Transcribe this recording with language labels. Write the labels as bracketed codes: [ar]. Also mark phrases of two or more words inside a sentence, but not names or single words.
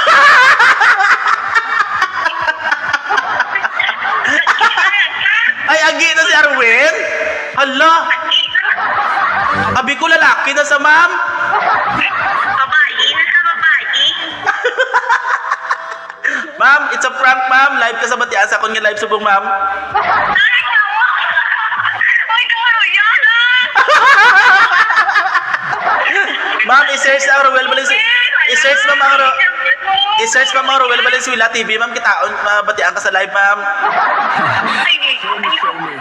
[hil] Ay, agi na si Arwin? Hala, abi ko lalaki na sa ma'am. Babae? Na siya babae? Ma'am, [en] it's a prank, [hil] ma'am. Live ka sa Batian. Sa akong nga live subong, ma'am. Ay, nawa! Ay, karo yan ah! Ma'am, i-search ang Ruel Valenzuela. I-search ma'am ang I-search ma'am ang Ruel Valenzuela TV, ma'am. Kitaon, Batian ka sa live, ma'am.